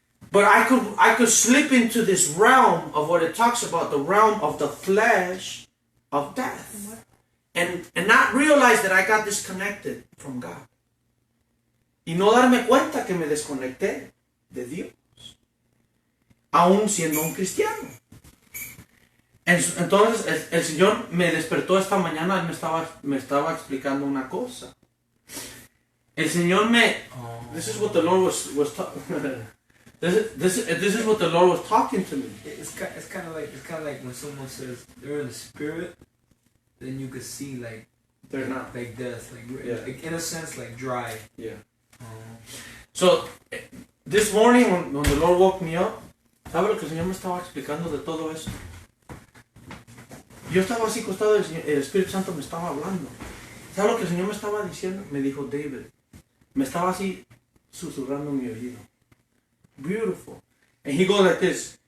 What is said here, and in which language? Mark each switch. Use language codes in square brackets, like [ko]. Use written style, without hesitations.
[en] But I could slip into this realm of what it talks about, the realm of the flesh of death, and not realize that I got disconnected from God. [es] Y no darme cuenta que me desconecté de Dios, aún siendo un cristiano. Entonces el Señor me despertó esta mañana. Él me estaba explicando una cosa. El Señor [en] this is what the Lord was this is what the Lord was talking to me. It's kind of like when someone says they're in the spirit, then you could see like they're not like death, yeah. like in a sense like dry. Yeah. So this morning when the Lord woke me up, [es] ¿sabe lo que el Señor me estaba explicando de todo eso? Yo estaba así acostado y el Espíritu Santo me estaba hablando. ¿Sabe lo que el Señor me estaba diciendo? Me dijo, David, me estaba así susurrando en mi oído. [en] Beautiful. And he goes like this.